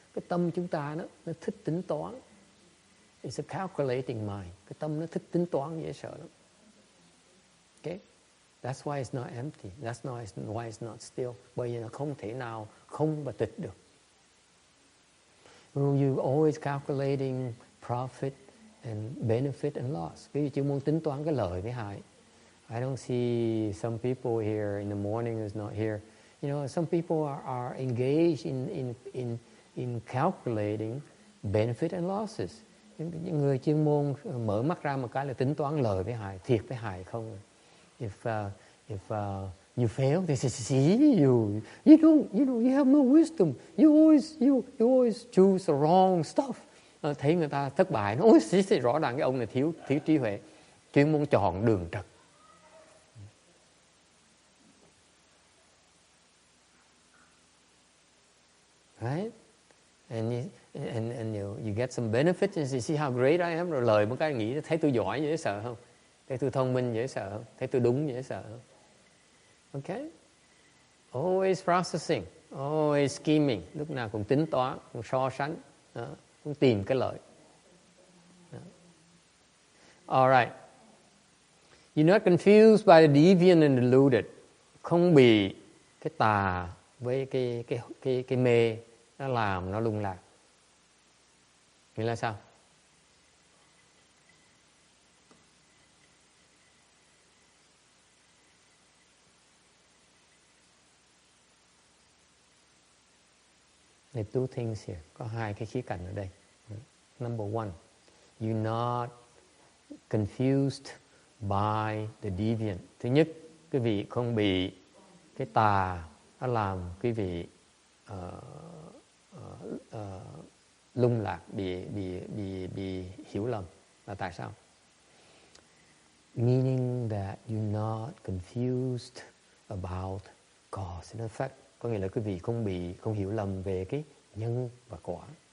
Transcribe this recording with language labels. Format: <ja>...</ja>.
<vi>Cái tâm chúng ta nó thích tính toán.</vi> <en>It's a calculating mind.</en> <vi>Cái tâm nó thích tính toán dễ sợ lắm. Okay?</vi> <en>That's why it's not empty. That's why it's not still.</en> <vi>Bởi vì nó không thể nào không và tịch được.</vi> <en>You always calculating profit and benefit and loss.</en> <vi>Ví dụ chỉ muốn tính toán cái lợi với hại.</vi> <en>I don't see some people here in the morning who's not here. You know, some people are engaged in calculating benefit and losses.</en> <vi>Những người chuyên môn mở mắt ra một cái là tính toán lợi với hại, thiệt với hại không.</vi> <en>If you fail, they say, see, you have no wisdom. You always choose the wrong stuff.</en> <vi>Thấy người ta thất bại, nó rõ ràng cái ông này thiếu trí huệ, chuyên môn chọn đường trật.</vi> <en>right? And you get some benefits, and you see how great I am.</en> <vi>Rồi lời một cái nghĩ thấy tôi giỏi dễ sợ không? Thấy tôi thông minh dễ sợ không? Thấy tôi đúng dễ sợ không? Okay?</vi> <en>Always processing, always scheming,</en> <vi>lúc nào cũng tính toán, cũng so sánh, cũng tìm cái lợi.</vi> <en>All right. You're not confused by the deviant and deluded.</en> <vi>Không bị cái tà với cái mê nó làm nó lung lạc. Nghĩa là sao?</vi> <en>There's two things here.</en> <vi>Có hai cái khía cạnh ở đây.</vi> <en>Number one, you're not confused by the deviant.</en> <vi>Thứ nhất, quý vị không bị cái tà nó làm quý vị lung lạc, bị hiểu lầm. Là tại sao?</vi> <en>Meaning that you're not confused about cause and effect.</en> <vi>Có nghĩa là quý vị không hiểu lầm về cái nhân và quả.</vi>